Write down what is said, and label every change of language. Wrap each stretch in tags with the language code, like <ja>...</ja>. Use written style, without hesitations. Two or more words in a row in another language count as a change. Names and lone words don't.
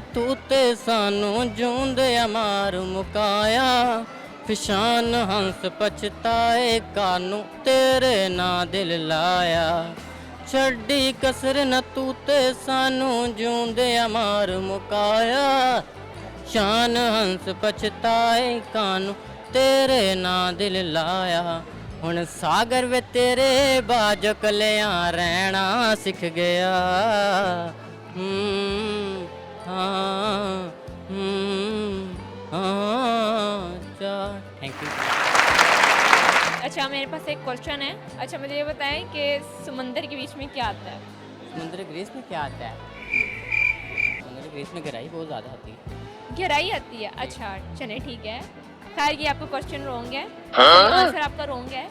<pa>ਤੂੰ ਤੇ ਸਾਨੂੰ ਜਿਊਂਦੇ ਮਾਰ ਮੁਕਾਇਆ, ਫਿਸ਼ਾਨ ਹੰਸ ਪਛਤਾਏ ਕਾਨੂੰ ਤੇਰੇ ਨਾ ਦਿਲ ਲਾਇਆ, ਛੱਡੀ ਕਸਰ ਨਾ ਤੂੰ ਤੇ ਸਾਨੂੰ ਜਿਊਂਦੇ ਮਾਰ ਮੁਕਾਇਆ, ਸ਼ਾਨ ਹੰਸ ਪਛਤਾਏ ਕਾਨੂੰ ਤੇਰੇ ਨਾ ਦਿਲ ਲਾਇਆ, ਹੁਣ ਸਾਗਰ ਵੇ ਤੇਰੇ ਬਾਝੋਂ ਕੱਲਿਆਂ ਰਹਿਣਾ ਸਿੱਖ ਗਿਆ।</pa> <en>Thank you.</en> <hi>अच्छा मेरे पास एक क्वेश्चन है। अच्छा मुझे ये बताएं कि समंदर के बीच में क्या आता है? समुद्र ग्रीस में क्या आता है? समुद्र ग्रीस में गहराई बहुत ज़्यादा होती है। गहराई आती है? अच्छा चले ठीक है। खैर ये आपका</hi> <en>question wrong</en> <hi>है, आंसर आपका रॉन्ग है।</hi>